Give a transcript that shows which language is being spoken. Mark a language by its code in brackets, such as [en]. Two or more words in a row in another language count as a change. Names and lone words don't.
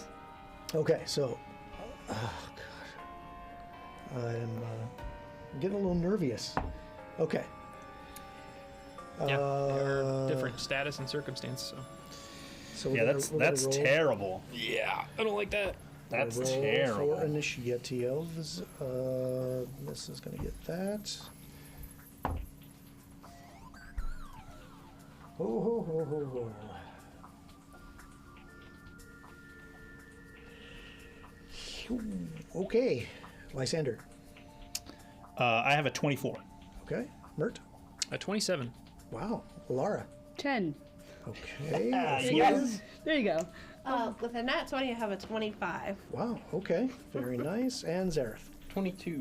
[en] Okay, so, oh god, I'm getting a little nervous. Okay. Yeah. Our Uh, different status and circumstance. So. So we're Yeah, gonna- that's we're gonna that's roll- terrible. Yeah, I don't like that. That's roll terrible. For initiatives, this is gonna get that. Ho ho ho ho ho. Phew. Okay, Lysander. I have a 24. Okay, Mert. A 27. Wow, Lara. 10. Okay. Yes. There you go. with a nat 20, I have a 25. Wow. Okay. Very nice. And Zareth. 22.